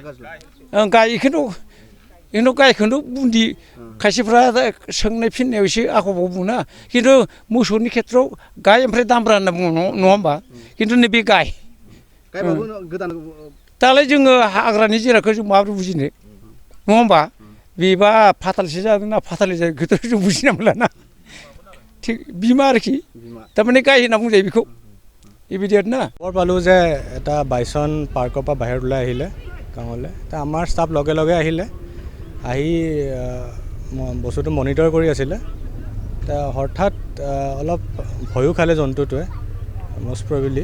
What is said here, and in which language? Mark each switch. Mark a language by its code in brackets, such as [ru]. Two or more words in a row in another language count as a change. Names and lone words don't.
[brx] बेखौनो गायखौनो बुन्दि, खायसेफ्रा सोंनाय फिननायाव एसे आखबाव बुङोना। खिन्थु मोसौनि खेथ्रआव गाय ओमफ्राय दामब्रा होनना बुङो, नङा होमबा? खिन्थु नैबे गाय। दालाय जोङो हाग्रानि जिरादखौ जों माबोरै बुजिनो, नङा होमबा? बेबा फाथालसे जादों ना फाथालि जादों बेखौथ' जों बुजिना मोनलाना। ঠিক বিমা আর কি তাৰমানে গাই না বুজাই বিখौ এইবিধ না [as] খবৰ পালোঁ যে এটা বাইচন পাৰ্কৰ পৰা বাহিৰত ওলাই আহিলে গাঁৱলৈ। তা আমাৰ ষ্টাফ লগে লগে আহিলে, আহি বস্তুটো মনিটৰ কৰি আছিলে। তা হঠাৎ অলপ ভয়ো খালে জন্তুটোৱে, মষ্ট প্ৰবেবলি।